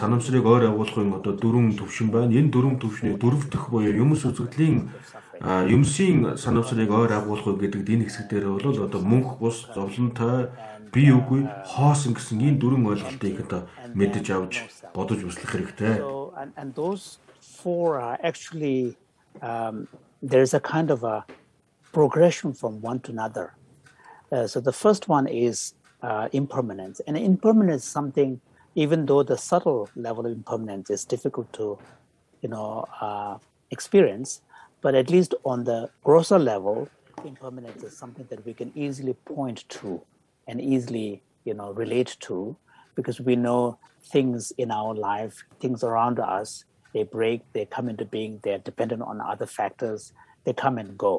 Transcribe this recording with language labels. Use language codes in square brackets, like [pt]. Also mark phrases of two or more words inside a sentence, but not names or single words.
[mn] Санамсрыг ойр агуулахын дөрвөн төвшин байна. Энэ дөрвөн төвшний дөрөв дэх буюу юмс үзэгдлийн юмсын санамсрыг ойр агуулах гэдэг энэ хэсэг дээр бол мөнх бус, зовлонтой, бие үгүй, хоосон гэсэн энэ дөрвөн ойлголтыг мэдэж авч бодож үзлэх хэрэгтэй. [en] And those four are actually there is a kind of a progression from one to another. So the first one is impermanence, and impermanence is something, even though the subtle level of impermanence is difficult to experience, but at least on the grosser level, impermanence is something that we can easily point to and easily relate to, because we know things in our life, things around us, they break, they come into being, they're dependent on other factors, they come and go.